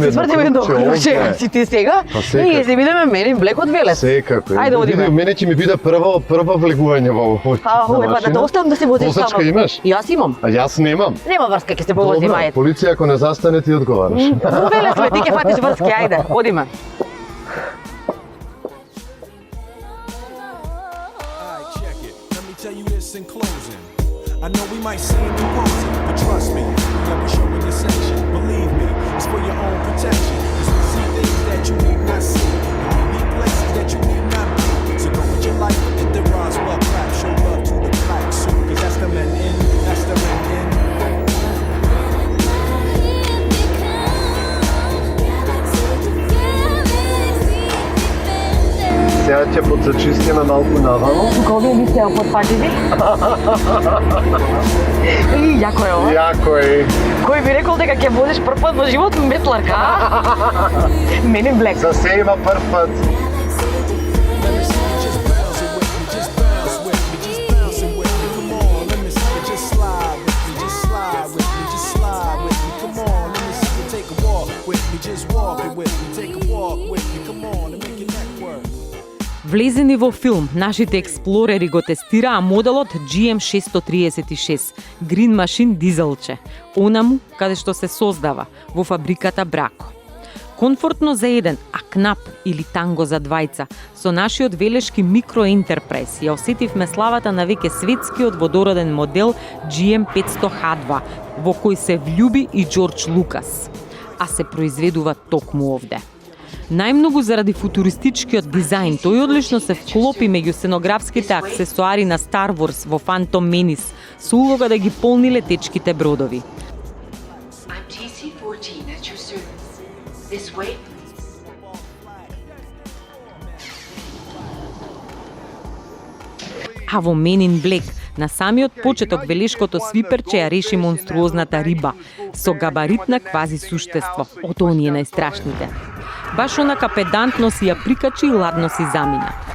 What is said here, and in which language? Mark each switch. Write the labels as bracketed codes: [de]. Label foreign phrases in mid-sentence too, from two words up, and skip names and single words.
[mk] Ќе се свртиме едно круче, си ти сега. Па секако. И се видиме мене Блек од Велес. Секако. Ајде, одиме. Мене ќе ми биде прво влегување во овој. Па да оставам да се возиш само. Возачка имаш? Јас имам. А јас немам. Нема врска, ќе се повозиме, ајде. Полиција ако не застане ти одговараш. Во Велес ме, ти ќе фатиш врски, ајде, одиме. [en] Alright, check it. Let me tell you this in closing. I know we might seem imposing, but trust me, we ever showing your section. Believe me, it's for your own protection. Cause we see things that you need not see, and we be places that you need not be. So go with your life with the Roswell clap. Show love to the black suit, cause that's the men in, that's the men in. [mk] Сега ќе подзачистиме малку наваму. Тука овие ми се подпативи. И јако е ова. Јако е. Кој би рекол дека ќе возиш прв пат во живот метларка, а? Мене Блек. За се има прв пат. [en] Let me see you just bounce it with me, just bounce with me, just bounce it with me. Come on, let me see you just slide with me, just slide with me, just slide with me. Come on, let me see you take a walk with me, just walk it with me, take a walk with me. Come on, and make your neck work. [mk] Влезени во филм, нашите експлорери го тестираа моделот GM636, Green Machine дизелче, онаму каде што се создава, во фабриката Брако. Комфортно за еден, а кнап или танго за двајца, со нашиот велешки микроентерпрайз ја осетивме славата на веќе светскиот водороден модел GM500H2, во кој се влюби и Џорџ Лукас, а се произведува токму овде. Најмногу заради футуристичкиот дизајн, тој одлично се вклопи меѓу сценографските аксесуари на Star Wars во Phantom Menace, со улога да ги полни летечките бродови. [en] I'm TC-14 at your service. This way? [mk] А во Men in Black, на самиот почеток велешкото свиперче ја реши монструозната риба, со габаритна квази суштество, од оние најстрашните. Баш онака педантно си ја прикачи и ладно си замина.